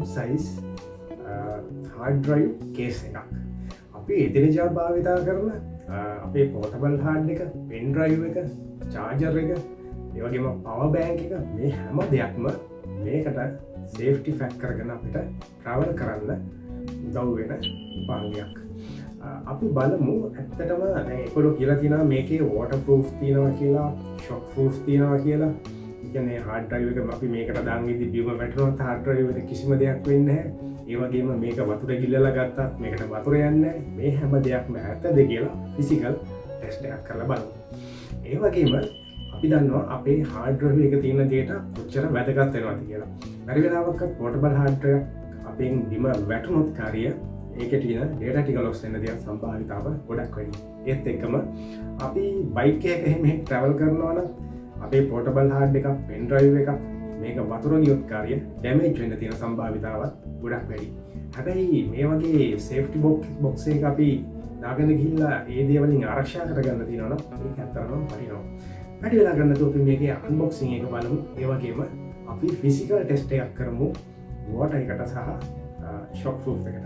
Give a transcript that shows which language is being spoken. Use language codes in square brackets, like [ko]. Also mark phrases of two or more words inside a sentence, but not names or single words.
[en] size hard drive case එකක්. [si] අපි එදිනෙදා භාවිතා කරන අපේ [en] portable hard [si] එක, [en] pen drive [si] එක, charger එක, ඒ වගේම [en] power bank [si] එක මේ හැම දෙයක්ම මේකට [en] safety factor [si] කරගෙන අපිට travel කරන්න උදව් වෙන උපකරණයක්. අපි බලමු ඇත්තටම දැන් ඒගොල්ලෝ කියලා තියෙනවා මේකේ waterproof තියෙනවා කියලා, [en] shock proof [si] තියෙනවා කියලා. ඒ කියන්නේ [en] hard drive [si] එක අපි මේකට දාන් ඉදි බිම වැටුණොත් [en] hard drive [si] එකට කිසිම දෙයක් වෙන්නේ නැහැ. ඒ වගේම මේක වතුර ගිල්ලලා ගත්තත් මේකට වතුර යන්නේ නැහැ. මේ හැම දෙයක්ම ඇත්තද කියලා [en] physical test [si] එකක් කරලා බලමු. ඒ වගේම අපි දන්නවා අපේ [en] hard drive [si] එක තියෙන data කොච්චර වැදගත් වෙනවද කියලා. බැරි වෙලාවක [en] portable hard drive [si] අපෙන් බිම වැටුණොත් කාර්යය ඒකේ තියෙන data ටික loss වෙන දේ සම්භාවිතාව ගොඩක් වැඩි. ඒත් එක්කම අපි bike එකක එහෙම travel කරනවා නම් අපේ [en] portable hard [si] එකක්, [en] pen drive [si] එකක් මේක වතුර ගියොත් කාර්යය damage වෙන්න තියෙන සම්භාවිතාවත් ගොඩක් වැඩි. හැබැයි මේ වගේ [en] safety box [si] එක අපි දාගෙන ගිහිල්ලා ඒ දේ වලින් ආරක්ෂා කරගන්න තියෙනවා නම් ඒක ඇත්තටම වටිනවා. වැඩි වෙලා ගන්න තුොපි මේකේ unboxing එක බලමු. ඒ වගේම අපි [en] physical test [si] එකක් කරමු water එකට සහ [en] shock proof [si] එකට.